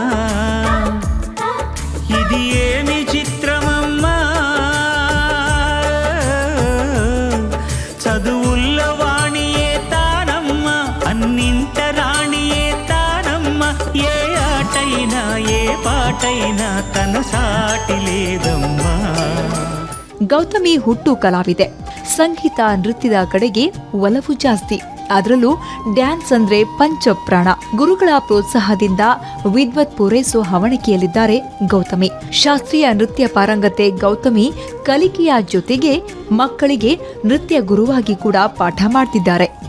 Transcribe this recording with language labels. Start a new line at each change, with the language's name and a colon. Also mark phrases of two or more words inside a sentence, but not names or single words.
Telugu: ఇది ఏమి చిత్రమమ్మా చదువుల్ల వాణియే తానమ్మ అన్నింట రాణియే తానమ్మ ఏ ఆటైనా ఏ పాటైనా తన సాటి లేదమ్మా.
Kannada: ಗೌತಮಿ ಹುಟ್ಟು ಕಲಾವಿದೆ. ಸಂಗೀತ ನೃತ್ಯದ ಕಡೆಗೆ ಒಲವು ಜಾಸ್ತಿ. ಅದರಲ್ಲೂ ಡ್ಯಾನ್ಸ್ ಅಂದ್ರೆ ಪಂಚಪ್ರಾಣ. ಗುರುಗಳ ಪ್ರೋತ್ಸಾಹದಿಂದ ವಿದ್ವತ್ ಪೂರೈಸೋ ಹವಣಿಕೆಯಲ್ಲಿದ್ದಾರೆ ಗೌತಮಿ. ಶಾಸ್ತ್ರೀಯ ನೃತ್ಯ ಪಾರಂಗತೆ ಗೌತಮಿ ಕಲಿಕೆಯ ಜೊತೆಗೆ ಮಕ್ಕಳಿಗೆ ನೃತ್ಯ ಗುರುವಾಗಿ ಕೂಡ ಪಾಠ ಮಾಡ್ತಿದ್ದಾರೆ.